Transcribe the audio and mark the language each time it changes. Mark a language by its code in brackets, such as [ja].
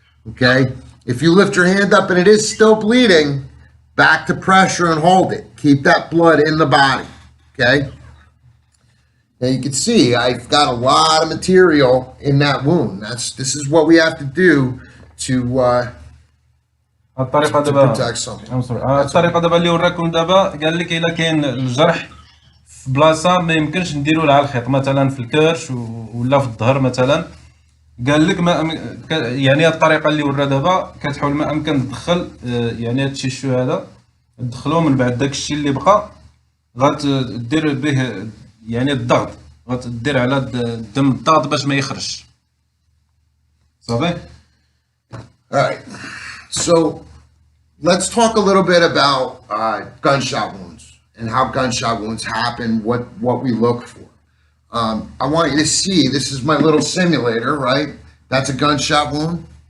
[en] Okay, if you lift your hand up and it is still bleeding, back to pressure and hold it. Keep that blood in the body. Okay, now you can see I've got a lot of material in that wound. This is what we have to do to [ar] الطريقة دابا [en] protect something. [ar] الطريقة دابا اللي وراكم دابا قال لك إلا كاين الجرح في بلاصة ما يمكنش نديرو لها الخيط مثلا في الكرش ولا في الظهر مثلا قال لك ما يعني الطريقة اللي ورا دابا كتحاول ما أمكن تدخل يعني هاد التيشو هذا تدخلو من بعد داك الشيء اللي بقى غتدير به يعني الضغط غتدير على الدم الضغط باش ما يخرجش صافي. [en] All right, so let's talk a little bit about gunshot wounds and how gunshot wounds happen, what we look for. I want you to see, this is my little simulator, right? That's a gunshot wound.